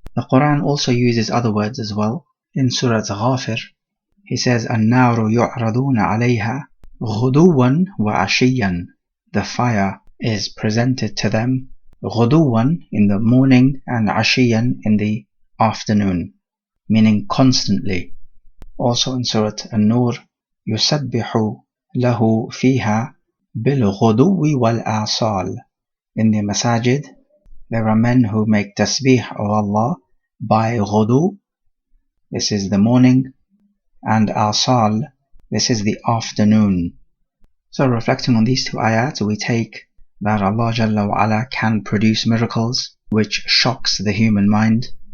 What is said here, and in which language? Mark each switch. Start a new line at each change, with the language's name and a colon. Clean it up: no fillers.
English: The Quran also uses other words as well. In Surah Ghafir, he says,
Arabic: النَّارُ يُعْرَضُونَ عَلَيْهَا غُدُوًّا وَعَشِيًّا.
English: The fire is presented to them غُدُوًّا in the morning and عَشِيًّا in the afternoon, meaning constantly. Also in Surah An-Nur,
Arabic: يُسَبِّحُ لَهُ فِيهَا بِالْغُدُوِّ وَالْآصَالِ.
English: In the masajid, there are men who make tasbih of Allah by ghudu, this is the morning, and asal, this is the afternoon. So reflecting on these two ayat, we take that Allah Jalla wa Ala can produce miracles which shocks the human mind.